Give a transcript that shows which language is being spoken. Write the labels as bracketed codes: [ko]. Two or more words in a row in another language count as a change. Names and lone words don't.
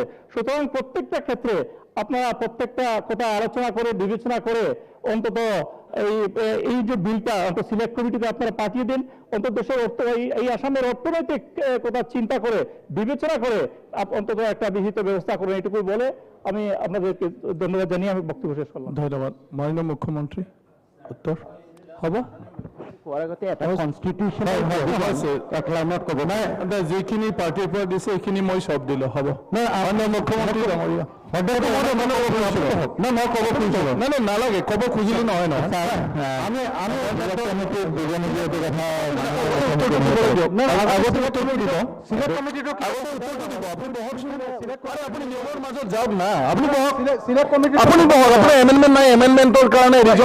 [bn] সুতরাং প্রত্যেকটা ক্ষেত্রে আপনারা প্রত্যেকটা কথা আলোচনা করে বিবেচনা করে অন্তত এই যে বিলটা অন্তত সিলেক্ট কমিটিতে আপনারা পাঠিয়ে দিন, অন্তত দেশের এই আসামের অর্থনৈতিক কথা চিন্তা করে বিবেচনা করে অন্তত একটা বিহিত ব্যবস্থা করুন, এটুকুই বলে আমি আপনাদেরকে ধন্যবাদ জানিয়ে আমি বক্তব্য শেষ করলাম। [as] ধন্যবাদ। মাননীয় মুখ্যমন্ত্রী উত্তর হ'ব? যিখিনি পাৰ্টিৰ পৰা দিছে সেইখিনি মই চব দিলো, হ'ব? মাননীয় মুখ্যমন্ত্ৰী ডাঙৰীয়া, নালাগে ক'ব খুজিলো নহয় নহয়, আপুনি নিয়মৰ মাজত যাওক না, আপুনি বহক, আপোনাৰ এমেণ্ডমেণ্ট নাই, এমেণ্ডমেণ্টৰ কাৰণে ৰিজন